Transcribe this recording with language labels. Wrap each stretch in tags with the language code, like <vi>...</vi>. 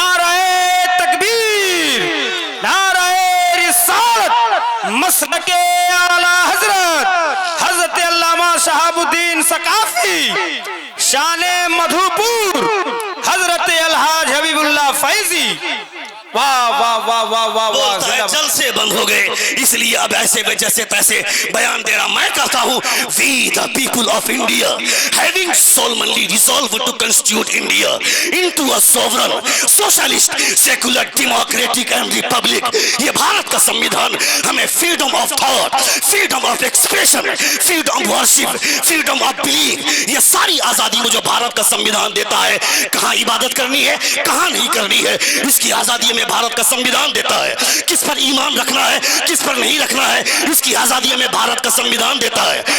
<hi>नारे तकबीर, नारे रिसालत, मसलके आला हजरत हजरत अल्लामा शहाबुद्दीन सकाफी, शाने मधुपुर हजरत अलहाज हबीबुल्लाह फैजी। वाह वाह वाह वाह वाह वाह, जल से बंद हो गए, इसलिए अब ऐसे में जैसे तैसे बयान दे रहा। मैं कहता हूँ</hi> <en>we the people of India having solemnly resolved to constitute India into a sovereign socialist secular democratic and republic।</en> <hi>ये भारत का संविधान हमें</hi> <en>freedom of thought, freedom of expression, freedom of worship, freedom of belief,</en> <hi>ये सारी आजादी मुझे भारत का संविधान देता है। कहाँ इबादत करनी है, कहाँ नहीं करनी है, इसकी आजादी में भारत का संविधान देता है। किस पर ईमान रखना है, किस पर नहीं रखना है, इसकी आजादी में भारत का संविधान देता है।</hi>